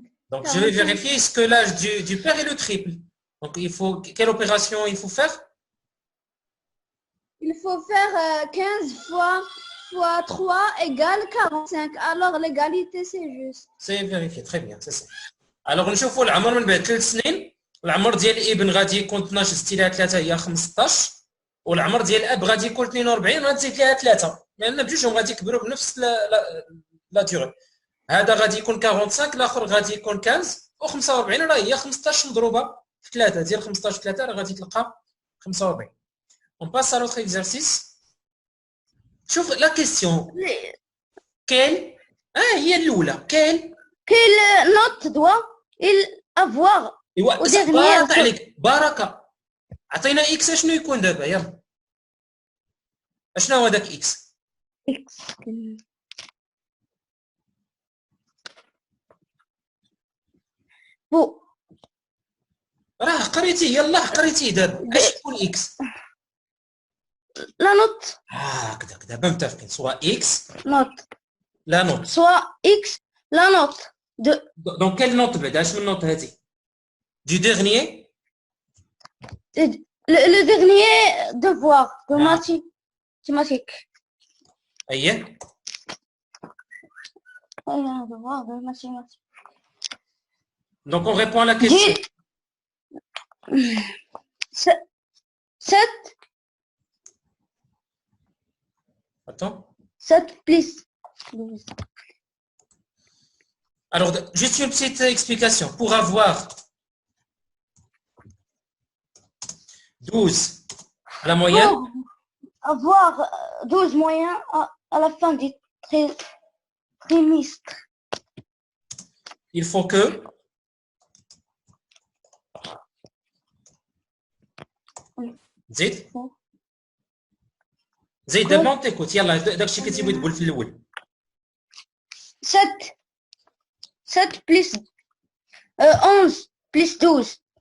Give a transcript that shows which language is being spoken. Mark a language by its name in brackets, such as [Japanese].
[French] Donc, 45. Je vais vérifier est-ce que l'âge du père est le triple. Donc, quelle opération il faut faire? Il faut faire 15 fois 3 égale 45. Alors, l'égalité, c'est juste. C'est vérifié. Très bien, c'est ça. Alors, [Arabic] نشوفوا العمر من بعد 3 سنين العمر ديال الابن غادي يكون 12 زدتي لها 3 هي 15 والعمر ديال الاب غادي يكون 42 غتزيد لها 3 لان بجوجهم غادي يكبروا بنفس لا ديغي. هذا غادي يكون 45 الاخر غادي يكون 15 و45 راه هي 15 مضروبه في 3 ديال 15 في 3 راه غادي تلقى 45. [French] On passe à l'autre exercice. [Arabic] شوف لا كيسيون كيل هي الاولى كيل [French] Quelle note doit-il avoir [Arabic] ايوا [French] au dernier [Arabic] بارك عليك بركه. عطينا اكس شنو يكون دابا يلا اشنو هو داك اكس؟ [French] X. Bon, [Arabic] راه قريتيه يلا قريتيه دابا اش يكون اكس؟ [French] la note, [Arabic] هكذاك دابا متفقين سوا اكس [French] note, لا نوت. soit X, la note de [Arabic] دونك كاين نوت بعدا اش من نوت هادي؟ [French] دو ديرنيي le dernier devoir de mathématiques. [Arabic] اييه [French] Un devoir de mathématiques. دونك on répond à la question. 7 Attends. 7 plus 12. Alors, juste une petite explication. Pour avoir 12 à la moyenne, Pour avoir 12 moyens à la fin du trimestre. il faut que [Arabic] زيد زيد دابا نتيكوت يلا داكشي كتبغي تقول في الاول. [French] 7 plus 11 plus 12